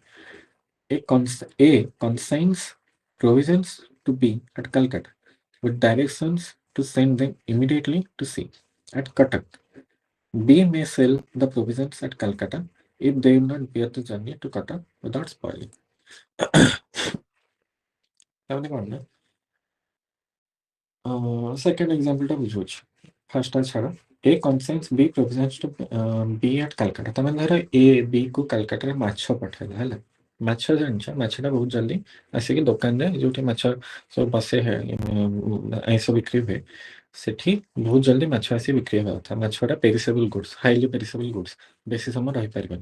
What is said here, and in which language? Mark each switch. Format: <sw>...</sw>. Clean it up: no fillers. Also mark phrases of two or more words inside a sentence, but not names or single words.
<en>A consigns provisions to be at Calcutta with directions to send them immediately to C at Cuttack. B may sell the provisions at Calcutta if they will not bear the journey to Cuttack without spoiling.</en> <or>ତାମାନେ କ'ଣ ନା</or> <en>second example</en> <or>ବୁଝଉଛି ଫାର୍ଷ୍ଟଟା ଛାଡ଼</or> <en>A consigns B provisions to be at Calcutta</en> <or>ତମେ ଧର ଏ ବି କୁ କାଲକାଟାରେ ମାଛ ପଠାଇଲ ହେଲା ମାଛ ଜାଣିଛ ମାଛଟା ବହୁତ ଜଲ୍ଦି ଆସିକି ଦୋକାନରେ ଯୋଉଠି ମାଛ ସବୁ ବସେ ଆଇଁଷ ବିକ୍ରି ହୁଏ ସେଠି ବହୁତ ଜଲ୍ଦି ମାଛ ଆସି ବିକ୍ରି ହେବା କଥା ମାଛଟା</or> <en>perishable goods highly perishable goods</en> <or>ବେଶୀ ସମୟ ରହିପାରିବନି</or>